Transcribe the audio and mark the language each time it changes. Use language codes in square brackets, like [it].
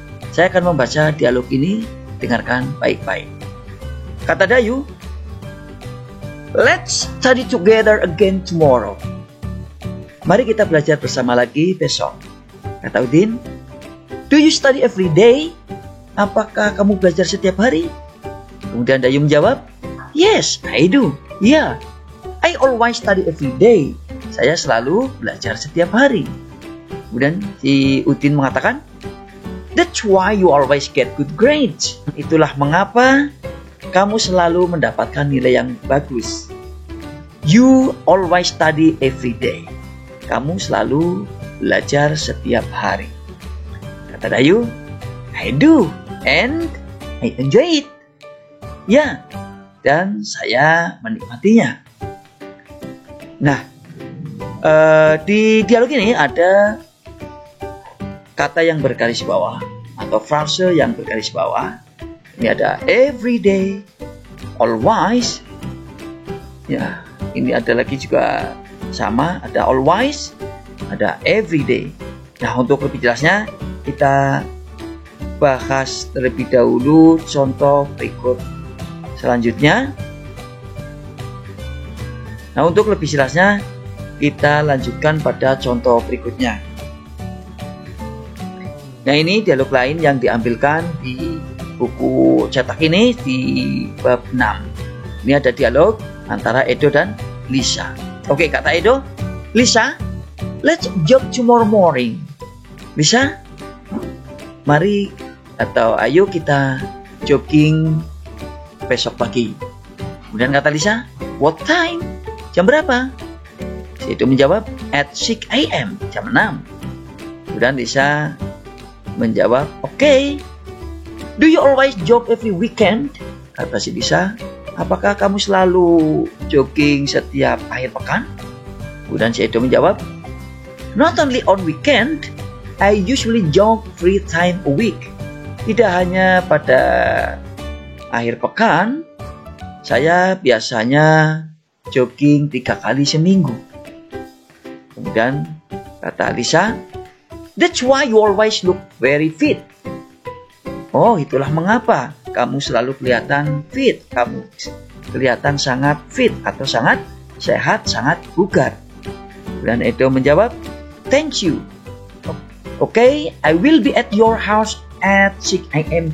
[id] Saya akan membaca dialog ini. Dengarkan baik-baik. Kata Dayu, [en] let's study together again tomorrow. [id] Mari kita belajar bersama lagi besok. Kata Udin, [en] do you study every day? [id] Apakah kamu belajar setiap hari? Kemudian Dayu menjawab, [en] yes, I do. Ya, I always study every day. [id] Saya selalu belajar setiap hari. Kemudian si Udin mengatakan, [en] that's why you always get good grades. [id] Itulah mengapa kamu selalu mendapatkan nilai yang bagus. [en] You always study every day. [id] Kamu selalu belajar setiap hari. Kata Dayu, [en] I do, and I enjoy it. [id] Ya, dan saya menikmatinya. Nah, di dialog ini ada kata yang bergaris bawah atau frase yang bergaris bawah. Ini ada every day, always. Ya, ini ada lagi juga sama, ada always, ada every day. Nah, untuk lebih jelasnya kita bahas terlebih dahulu contoh berikut selanjutnya. Nah, untuk lebih jelasnya kita lanjutkan pada contoh berikutnya. Nah, ini dialog lain yang diambilkan di buku cetak ini di bab 6. Ini ada dialog antara Edo dan Lisa. Oke, kata Edo, Lisa, [en] let's jog tomorrow morning. [id] Lisa, mari atau ayo kita jogging besok pagi. Kemudian kata Lisa, [en] what time? [id] Jam berapa? Edo menjawab, [en] at 6 a.m. [id] jam 6. Kemudian Lisa menjawab, okay. [en] Do you always jog every weekend? [id] Kata si Lisa, apakah kamu selalu jogging setiap akhir pekan? Kemudian si Edo menjawab, [en] not only on weekend, I usually jog 3 times a week. [id] Tidak hanya pada akhir pekan, saya biasanya jogging 3 kali seminggu. Kemudian kata Lisa, [en] that's why you always look very fit. [id] Oh, itulah mengapa kamu selalu kelihatan fit. Kamu kelihatan sangat fit atau sangat sehat, sangat bugar. Dan Edo menjawab, [en] thank you. Okay, I will be at your house at 6 a.m.